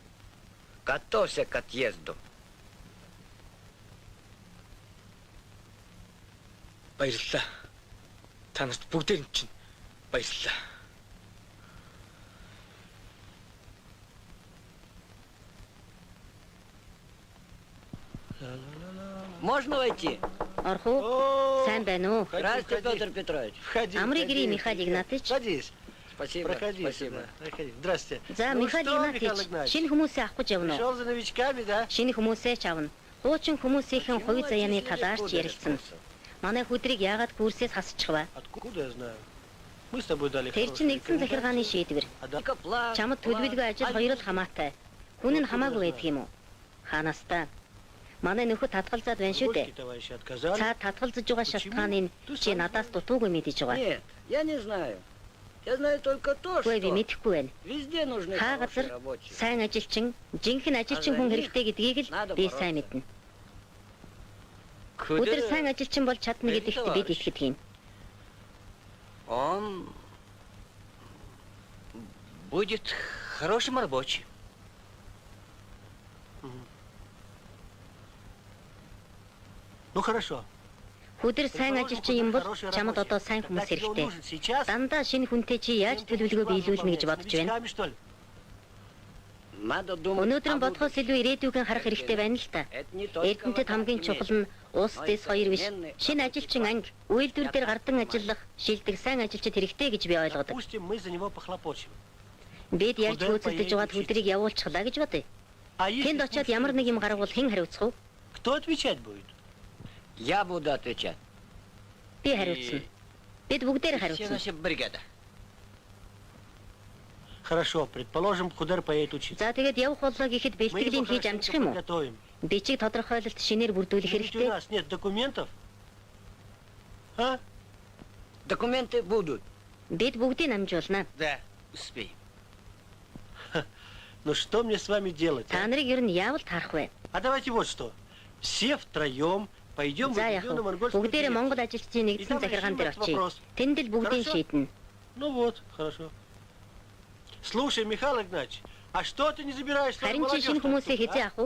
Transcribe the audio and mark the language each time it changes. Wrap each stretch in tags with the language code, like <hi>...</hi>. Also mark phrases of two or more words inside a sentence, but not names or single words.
<ru>Готовься к отъезду.</ru> <mn>Баярлалаа. Та нарт бүгдээр нь чинь баярлалаа.</mn> <ru>Можно войти?</ru> <mn>Орох уу? Сайн байна уу?</mn> <ru>Здравствуйте, Петр Петрович.</ru> <mn>Амрый Григорий Михайлович.</mn> <ru>Садись. Спасибо. Проходи. Здравствуйте.</ru> <mn>За, Михаил Игнатьевич, шинэ хүмүүсээ авах гэж явна уу?</mn> <ru>Шел за новичками, да?</ru> <mn>Шинэ хүмүүсээ ч авна. Дуучин хүмүүсийн хувь заяаны талаар ч ярилцсан. Манай хүдрийг яагаад курсээс хасчих вэ?</mn> <ru>Откуда я знаю? Мы с тобой дали.</ru> <mn>Тэр чинь нэгдсэн захиргааны шийдвэр. Чамд төлөвлөгөө ажил хоёр л хамаатай. Хүн нь хамаагүй байдаг юм уу? Хаанаас та? Манай нөхөд татгалзаад байна шүү дээ. Цаа татгалзаж байгаа шалтгааныг чи надаас дутуугүй мэдэж байгаа.</mn> <ru>Нет, я не знаю. Я знаю только то, что везде нужны хорошие рабочие.</ru> <mn>Сайн ажилчин, жинхэнэ ажилчин хүн хэрэгтэй гэдгийг л би сайн мэднэ. Өдөр сайн ажилчин бол чадна гэдэгт бид итгэдэг юм.</mn> <ru>Он будет хорошим рабочим. Ну хорошо.</ru> <mn>Өдөр сайн ажилчин юм бол чамд одоо сайн хүмүүс хэрэгтэй. Дандаа шинэ хүнтэй чи яаж төлөвлөгөө биелүүлнэ гэж бодож байна. Өнөөдрийн бодхоос илүү ирээдүйг харах хэрэгтэй байна л та. Эрдэнэтэд хамгийн чухал нь улс дэс хоёр биш. Шинэ ажилчин анги, үйлдвэр дээр гардан ажиллах, шилдэг сайн ажилчид хэрэгтэй гэж би ойлгодог. Бид ярьж хөөцөлдөж байгаад өдрийг явуулчихлаа гэж бодъё. Тэнд очиод ямар нэг юм гаргавал хэн хариуцах вэ?</mn> <ru>Кто отвечать будет? Я буду отвечать.</ru> <mn>Би хариуцна. Бид бүгдээр хариуцна.</mn> <ru>Наша бригада. Хорошо, предположим, Кударь поедет учиться.</ru> <mn>За тэгээд явах боллоо гэхэд бэлтгэлийн хийж амжих юм уу? Бичиг тодорхойлолт шинээр бүрдүүлэх хэрэгтэй.</mn> <ru>У нас нет документов. А? Документы будут.</ru> <mn>Бид бүгдийг амжуулна.</mn> <ru>Да, успеем. Ну что мне с вами делать?</ru> <mn>Та нарыг ер нь яавал таарах вэ?</mn> <ru>А давайте вот что. Все втроем пойдем в объединенную монгольскую деревню.</ru> <mn>Бүгдээрээ Монгол ажилчдын нэгдсэн захиргаан дээр очие. Тэнд л бүгдийг шийднэ.</mn> <ru>Ну вот, хорошо. Слушай, Михаил Игнатьевич, а что ты не забираешь свою молодежь?</ru>